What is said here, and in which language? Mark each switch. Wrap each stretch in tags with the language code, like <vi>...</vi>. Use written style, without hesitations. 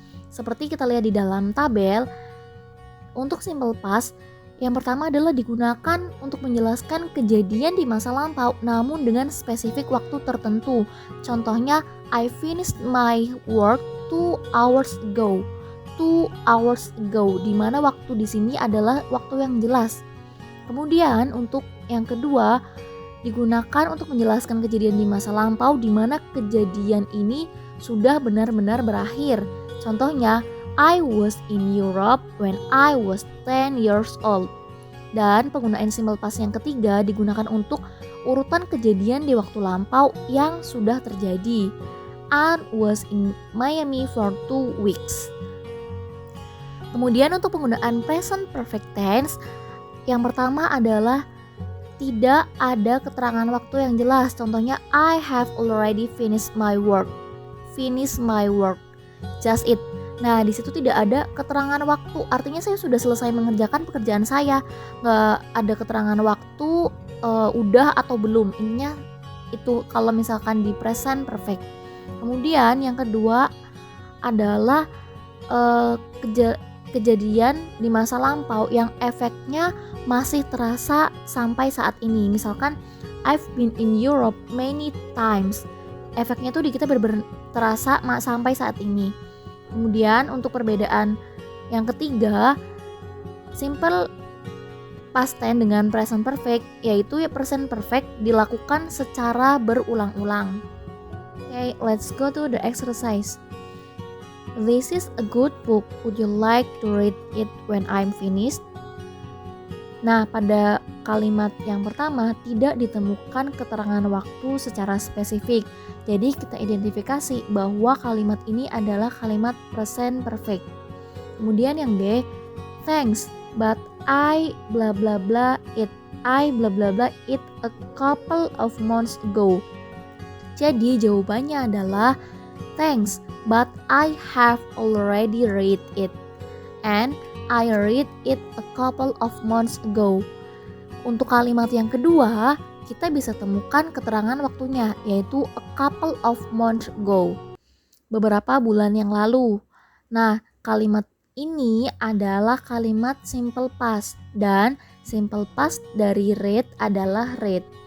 <id>Seperti kita lihat di dalam tabel, untuk simple past, yang pertama adalah digunakan untuk menjelaskan kejadian di masa lampau namun dengan spesifik waktu tertentu. Contohnya,</id> <en>I finished my work 2 hours ago. 2 hours ago,</en> <id>di mana waktu di sini adalah waktu yang jelas. Kemudian untuk yang kedua, digunakan untuk menjelaskan kejadian di masa lampau di mana kejadian ini sudah benar-benar berakhir. Contohnya,</id> <en>I was in Europe when I was 10 years old.</en> <id>Dan penggunaan simple past yang ketiga digunakan untuk urutan kejadian di waktu lampau yang sudah terjadi.</id> <en>I was in Miami for 2 weeks.</en> <id>Kemudian untuk penggunaan present perfect tense, yang pertama adalah tidak ada keterangan waktu yang jelas. Contohnya,</id> <en>I have already finished my work. Finish my work. Just it.</en> <id>Nah, di situ tidak ada keterangan waktu. Artinya saya sudah selesai mengerjakan pekerjaan saya. Nggak ada keterangan waktu udah atau belum. Intinya itu kalau misalkan di present perfect. Kemudian yang kedua adalah kejadian di masa lampau yang efeknya masih terasa sampai saat ini. Misalkan</id> <en>I've been in Europe many times.</en> <id>Efeknya tuh di kita benar-benar terasa sampai saat ini. Kemudian untuk perbedaan yang ketiga, simple past tense dengan present perfect, yaitu present perfect dilakukan secara berulang-ulang.</id> <en>Okay, let's go to the exercise. This is a good book. Would you like to read it when I'm finished?</en> <id>Nah, pada kalimat yang pertama tidak ditemukan keterangan waktu secara spesifik. Jadi kita identifikasi bahwa kalimat ini adalah kalimat present perfect. Kemudian yang B,</id> <en>thanks, but I bla bla bla it. I bla bla bla it a couple of months ago.</en> <id>Jadi jawabannya adalah</id> <en>thanks, but I have already read it. And I read it a couple of months ago.</en> <id>Untuk kalimat yang kedua, kita bisa temukan keterangan waktunya, yaitu</id> <en>a couple of months ago.</en> <id>Beberapa bulan yang lalu. Nah, kalimat ini adalah kalimat simple past dan simple past dari read adalah read.</id>